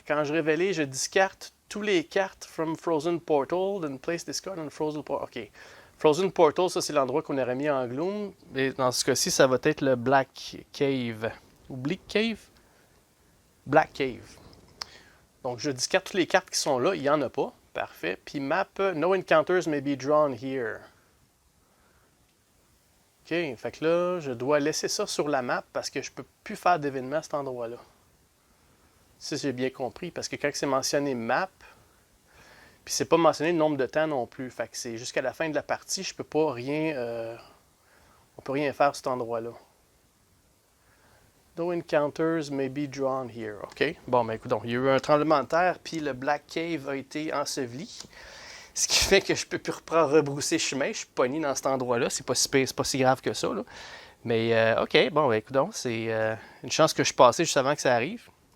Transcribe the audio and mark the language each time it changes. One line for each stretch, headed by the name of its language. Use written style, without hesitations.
French: Quand je révèle, je discarte tous les cartes
English: from Frozen Portal, then place this card on Frozen Portal.
French: OK. Frozen Portal, ça, c'est l'endroit qu'on aurait mis en Gloom. Et dans ce cas-ci, ça va être le Black Cave. Ou Bleak Cave? Black Cave. Donc, je discarte toutes les cartes qui sont là. Il n'y en a pas. Parfait. Puis
English: map, no encounters may be drawn here.
French: OK, fait que là, je dois laisser ça sur la map parce que je ne peux plus faire d'événement à cet endroit-là. Si j'ai bien compris, parce que quand c'est mentionné map, puis c'est pas mentionné le nombre de temps non plus, fait que c'est jusqu'à la fin de la partie, je peux pas rien... on peut rien faire à cet endroit-là.
English: No encounters may be drawn here.
French: OK, bon, ben écoute, il y a eu un tremblement de terre, puis le Black Cave a été enseveli. Ce qui fait que je peux plus rebrousser chemin. Je suis pogné dans cet endroit-là. C'est pas si grave que ça, là. Mais, OK, bon, écoute, c'est une chance que je suis passé juste avant que ça arrive.